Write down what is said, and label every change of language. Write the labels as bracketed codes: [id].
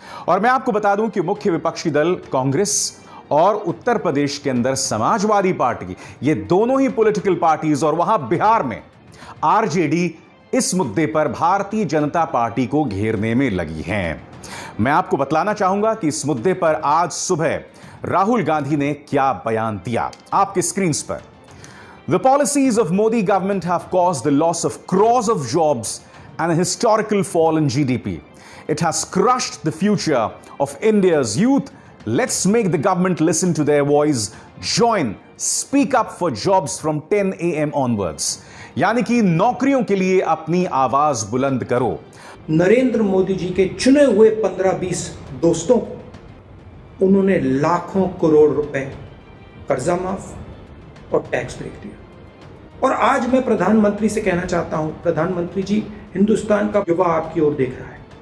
[hi] और मैं आपको बता दूं कि मुख्य विपक्षी दल कांग्रेस और उत्तर प्रदेश के अंदर समाजवादी पार्टी, ये दोनों ही पॉलिटिकल पार्टीज, और वहां बिहार में आरजेडी इस मुद्दे पर भारतीय जनता पार्टी को घेरने में लगी हैं। मैं आपको बतलाना चाहूंगा कि इस मुद्दे पर आज सुबह राहुल गांधी ने क्या बयान दिया। आपके स्क्रीन पर। [en] The policies of Modi government have caused the loss of crores of jobs and a historical fall in GDP. It has crushed the future of India's youth. Let's make the government listen to their voice. Join, speak up for jobs from 10 AM onwards. [hi] यानी कि नौकरियों के लिए अपनी आवाज बुलंद करो। नरेंद्र मोदी जी के चुने हुए 15-20 दोस्तों को उन्होंने लाखों करोड़ रुपए कर्जा माफ और टैक्स ब्रेक दिया। और आज मैं प्रधानमंत्री से कहना चाहता हूं, प्रधानमंत्री जी, हिंदुस्तान का युवा आपकी ओर देख रहा है।